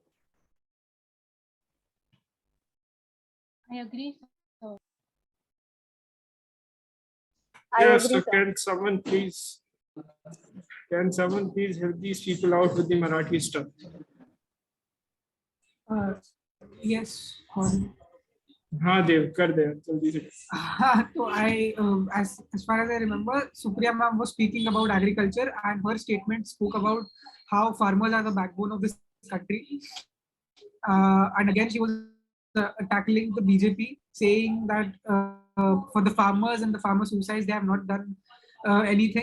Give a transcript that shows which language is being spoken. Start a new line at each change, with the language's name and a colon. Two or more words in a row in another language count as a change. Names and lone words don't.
English: I agree. Yes, so can someone please help these people out with the Marathi stuff? Yes.
Hindi: हाँ देव कर दे जल्दी से।
English: So as far as I remember, Supriya ma'am was speaking about agriculture, and her statement spoke about how farmers are the backbone of this country. And again, she was tackling the BJP, saying that for the farmers and the farmer suicides, they have not done anything.